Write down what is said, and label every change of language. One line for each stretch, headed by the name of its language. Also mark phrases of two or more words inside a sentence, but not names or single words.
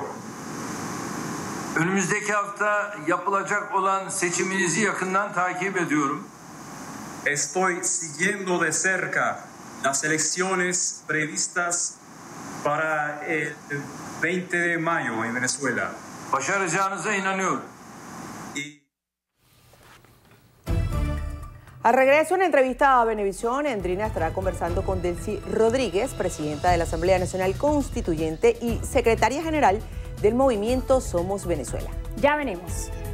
Turkish: Önümüzdeki hafta yapılacak olan seçiminizi yakından takip ediyorum.
Spanish: Estoy siguiendo de cerca las elecciones previstas para el 20 de mayo en Venezuela.
Turkish: Başaracağınıza inanıyorum.
Spanish: Al regreso, en entrevista a Venevisión, Endrina estará conversando con Delcy Rodríguez, presidenta de la Asamblea Nacional Constituyente y secretaria general del movimiento Somos Venezuela. Ya venimos.